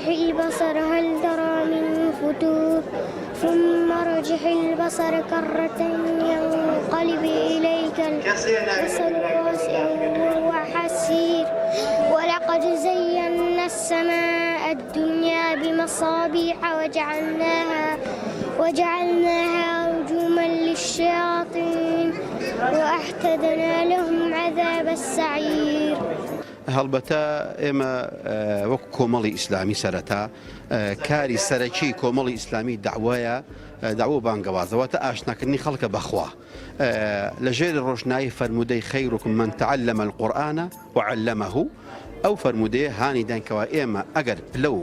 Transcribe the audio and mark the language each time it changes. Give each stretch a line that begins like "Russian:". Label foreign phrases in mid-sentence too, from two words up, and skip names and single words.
Arabic: البصر هل ترى من فتور ثم ارجح البصر كرة ينقلب إليك البصر خاسئا وهو حسير ولقد زينا السماء الدنيا بمصابيح وجعلناها رجوما للشياطين وأعتدنا لهم عذاب السعير.
Central Kurdish: هەڵبەتە ئێمە وەک کۆمەڵی ئیسلامی سەرەتا کاری سەرەکی کۆمەڵی ئیسلامی داوایە داوە بانگەوازەوە تا ئاشناکردنی خەڵکە بەخوا لەژێر ڕۆژنایی فەرمودەی
Arabic: خەیرکم من تعلم القورآن وعلمه
Central Kurdish: ئەو فەرمودەیە هانی دەنکەوە ئێمە ئەگەر پلە و